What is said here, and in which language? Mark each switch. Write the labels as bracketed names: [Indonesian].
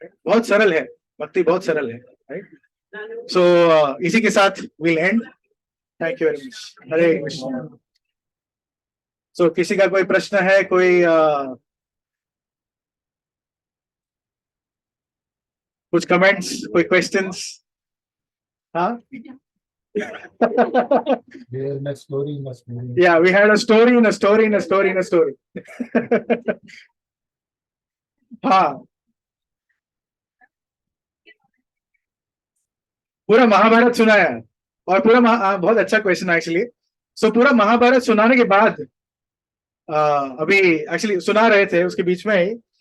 [Hindi] बहुत सरल है, भक्ति बहुत सरल है, राइट। सो इसी के साथ [English] Will end. Thank you very much. [Hindi] हरे कृष्ण। सो किसी का कोई प्रश्न है, कोई कुछ कमेंट्स, कोई क्वेश्चंस? हाँ [English] There is story in a story. Yeah, we had a story in a story in a story in a story. [Hindi] हाँ, पूरा महाभारत सुनाया और पूरा बहुत अच्छा क्वेश्चन एक्चुअली। सो पूरा महाभारत सुनाने के बाद अभी एक्चुअली सुना रहे थे उसके बीच में ही।